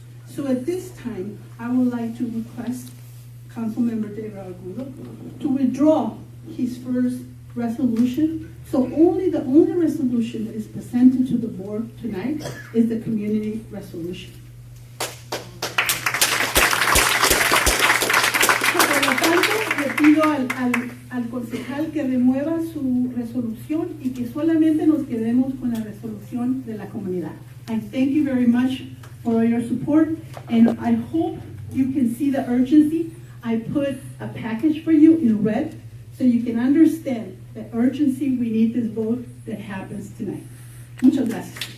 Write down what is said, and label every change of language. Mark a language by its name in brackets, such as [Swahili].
[English] So at this time, I would like to request Councilmember David Argudo to withdraw his first resolution. So the only resolution that is presented to the board tonight is the community resolution. [Spanish] Por lo tanto, le pido al concejal que remueva su resolución y que solamente nos quedemos con la resolución de la comunidad. [English] I thank you very much for your support, and I hope you can see the urgency. I put a package for you in red so you can understand the urgency we need this vote that happens tonight. [Spanish] Muchas gracias.